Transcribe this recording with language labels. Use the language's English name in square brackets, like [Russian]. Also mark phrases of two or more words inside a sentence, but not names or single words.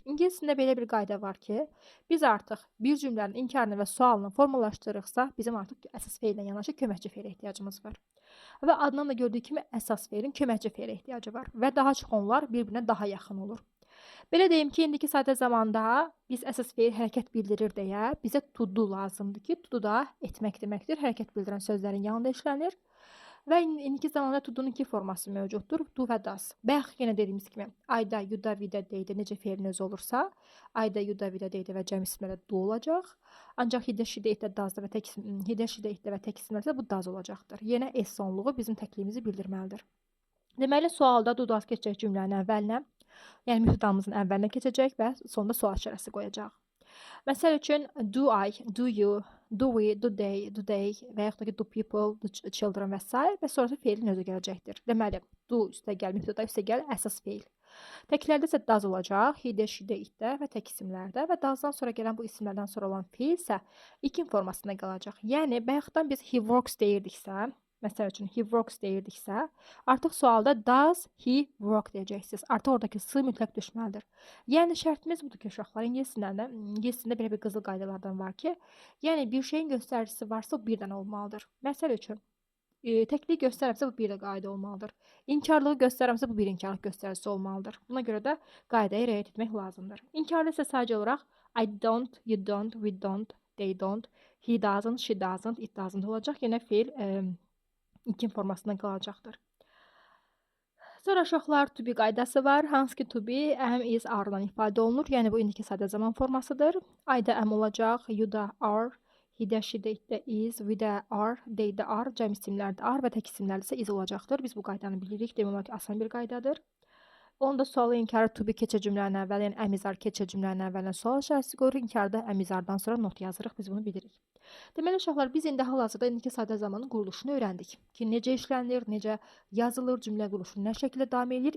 [Azerbaijani] İngilis dilində belə bir qayda var ki, biz artıq bir cümlənin inkarını və sualını formalaşdırırıqsa, bizim artıq əsas feillə yanaşı köməkçi feilə ehtiyacımız var. Və adından da gördüyü kimi əsas feilin köməkçi feilə ehtiyacı var və daha çox onlar bir-birinə daha yaxın olur. Belə deyim ki, indiki sadə zamanda biz əsas feil hərəkət bildirir deyə bizə [English] to do [Azerbaijani] lazımdır ki, [English] to do [Azerbaijani] da etmək deməkdir. Hərəkət bildirən sözlərin yanında işlənir. Və indiki zamanda [English] to do- [Azerbaijani] nun iki forması mövcuddur. Do və does. Bayaq yenə dediyimiz kimi, I-da, you-da, we-da, they-də necə feilin özü olursa, I-da, you-da, we-da, they-də və cəm isimlərdə do olacaq. Ancaq hidə, şidə, itdə, does-da və tək isimlərdə bu does olacaqdır. Yenə S sonluğu bizim təkliyimizi bildirməlidir. Deməli, sualda [English] do, does [Azerbaijani] keçəcək cümlənin əvvəlinə. Yəni, mübtədamızın əvvəlinə keçəcək və sonunda sual işarəsi qoyacaq. Məsəl üçün, [English] do I, do you, do we, do they [Azerbaijani] və yaxud da ki, [English] do people, do children və s. [Azerbaijani] və sonrası feilin özü gələcəkdir. Deməli, do üstəgəl, mübtəda üstəgəl, əsas feil. Təklərdə isə does olacaq, hidə, şidə, itdə və tək isimlərdə və doesdan sonra gələn bu isimlərdən sonra olan feil isə ikin formasında qalacaq. Yəni, bayaqdan biz [English] he works [Azerbaijani] deyirdiksə, Məsəl üçün [English] he works [Azerbaijani] deyirdiksə, artıq sualda [English] does he work [Azerbaijani] deyəcəksiniz. Artıq oradakı s mütləq düşməlidir. Yəni şərtimiz budur ki, uşaqlar, ingiliscəsində belə bir qızıl qaydalardan var ki, yəni bir şeyin göstəricisi varsa o bir dənə olmalıdır. Məsəl üçün, təkliyi göstərərsə bu bir də qayda olmalıdır. İnkarlığı göstərərsə bu bir inkarlıq göstəricisi olmalıdır. Buna görə də qaydaya riayət etmək lazımdır. İnkarlı isə sadəcə olaraq [English] I don't, you don't, we don't, they don't, he doesn't, she doesn't, it doesn't olacaq. [Azerbaijani] Yenə feil ilkin formasından qalacaqdır. Sonra uşaqlar [English] to be [Azerbaijani] qaydası var. Hansı ki [English] to be am, is, [Azerbaijani] are-dan ifadə olunur. Yəni bu indiki sadə zaman formasıdır. I da am olacaq, you da are, he də, she də, it də is, we də are, they də are, cəm isimlər də are və tək isimlər isə is olacaqdır. Biz bu qaydanı bilirik. Demək olar ki, asan bir qaydadır. Onda sualı inkarı [English] to be [Azerbaijani] keçə cümlənin əvvəl, yəni əmizar keçə cümlənin əvvəlinə sual işarəsi qoyuruq. İnkarda əmizardan sonra not yazırıq. Biz bunu bilirik. Deməli uşaqlar, biz indi hal-hazırda indiki sadə zamanın quruluşunu öyrəndik ki, necə işlənir, necə yazılır, cümlə quruluşu nə şəkildə davam edir.